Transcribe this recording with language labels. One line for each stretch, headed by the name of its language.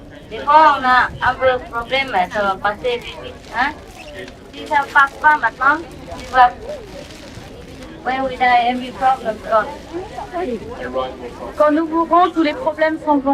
French: Des fois, on a un peu de problème, mais ça va passer vite. Hein? Si ça ne passe pas maintenant, tu vas.
English: When we die, every problem gone.
French: Quand nous mourrons, tous les problèmes s'en vont.